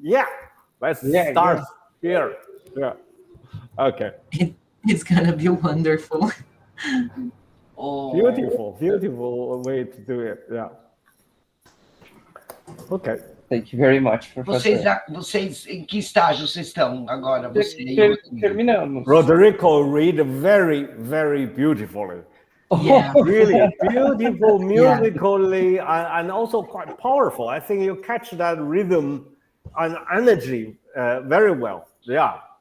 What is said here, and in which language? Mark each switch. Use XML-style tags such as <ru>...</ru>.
<en>Yeah, let's start here. Yeah. Okay. It's gonna be wonderful. Oh. Beautiful way to do it. Yeah. Okay. Thank you very much, Professor.</en> <pt>Vocês em que estágio vocês estão agora? Você Terminamos.</pt> <en>Rodrigo read very, very beautifully. Yeah. Really beautiful musically, and also quite powerful. I think you catch that rhythm and energy very well. Yeah.</en>